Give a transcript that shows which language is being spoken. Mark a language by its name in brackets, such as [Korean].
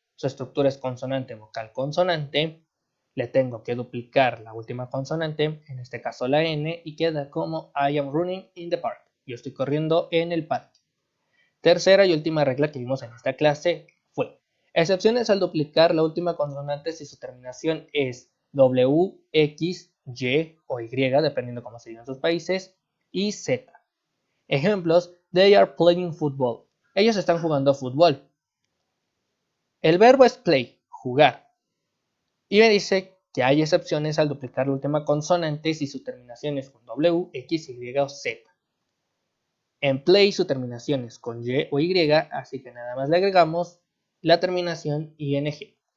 [Spanish] Su estructura es consonante, vocal, consonante. Le tengo que duplicar la última consonante, en este caso la N, y queda como [English] I am running in the park. [Spanish] Yo estoy corriendo en el parque. Tercera y última regla que vimos en esta clase fue excepciones al duplicar la última consonante si su terminación es W, X, Y o Y, dependiendo cómo se diga en sus países, y Z. [English] Ejemplos, they are playing football. [Spanish] Ellos están jugando fútbol. El verbo es play, jugar. Y me dice que hay excepciones al duplicar la última consonante si su terminación es con W, X, Y o Z. En play su terminación es con Y o Y, así que nada más le agregamos la terminación ing.